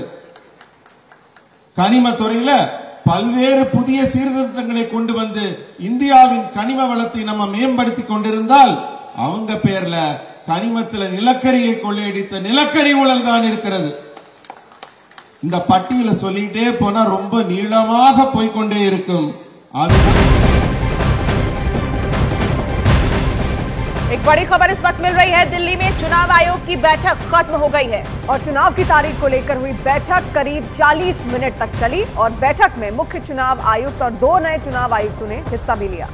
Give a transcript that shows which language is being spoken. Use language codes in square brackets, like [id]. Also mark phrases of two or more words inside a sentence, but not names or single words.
[ta] கனிமத்துறையில பல்வேறு புதிய சீர்திருத்தங்களை கொண்டு வந்து இந்தியாவின் கனிம வளத்தை நம்ம மேம்படுத்தி கொண்டிருந்தால் அவங்க பேர்ல கனிமத்தில் நிலக்கரியை கொள்ளையடித்த நிலக்கரி ஊழல் தான் இருக்கிறது. இந்த பட்டியலை சொல்லிட்டே போனா ரொம்ப நீளமாக போய்கொண்டே இருக்கும். [hi] एक बड़ी खबर इस वक्त मिल रही है। दिल्ली में चुनाव आयोग की बैठक खत्म हो गई है और चुनाव की तारीख को लेकर हुई बैठक करीब 40 मिनट तक चली और बैठक में मुख्य चुनाव आयुक्त और 2 नए चुनाव आयुक्तों ने हिस्सा भी लिया।